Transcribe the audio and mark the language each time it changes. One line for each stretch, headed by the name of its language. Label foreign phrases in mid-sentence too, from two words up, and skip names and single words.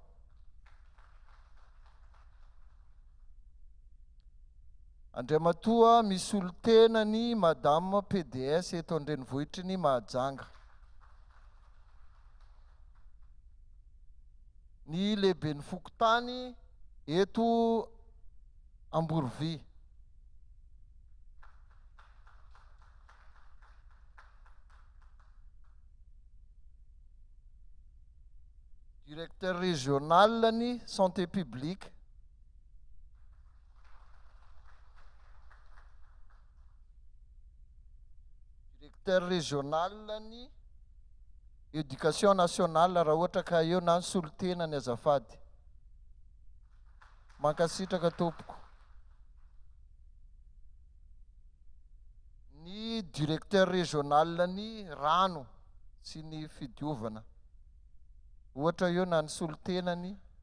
Malagasy: Andriamatoa misy olo-tena ny madame PDS eto Andrenivohitry ny Mahajanga. Ny lehiben'ny Fokotany eto Amborovy.
French: Directeur régional ni santé publique. Directeur régional
Malagasy: ni
French: éducation nationale
Malagasy: raha ohatra ka eo na solotena ny azafady. Mankasitraka tompoko. Ny
French: directeur régional
Malagasy: ni rano sy ny fidiovana. Ohatra eo na ny solotenany.